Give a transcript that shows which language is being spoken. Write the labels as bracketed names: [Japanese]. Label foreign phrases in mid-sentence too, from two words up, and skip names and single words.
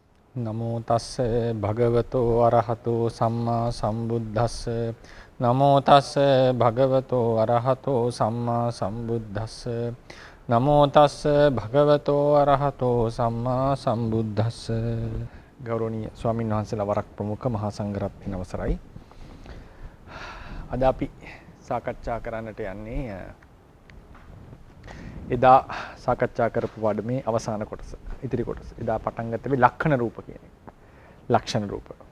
[Pali] නමෝ තස්ස භගවතෝ අරහතෝ සම්මා සම්බුද්දස්ස නමෝ තස්ස භගවතෝ අරහතෝ සම්මා සම්බුද්දස්ස නමෝ තස්ස භගවතෝ අරහතෝ සම්මා සම්බුද්දස්ස. [Sinhala] ගෞරවනීය ස්වාමීන් වහන්සේලා වරක් ප්‍රමුඛ මහා සංඝරත්නයන් අවසරයි. අද අපි සාකච්ඡා කරන්නට යන්නේ එදා සාකච්ඡා කරපු පාඩමේ අවසාන කොටස, ඉතිරි කොටස. එදා පටන් ගත්තේ ලක්ෂණ රූප කියන එක. ලක්ෂණ රූප.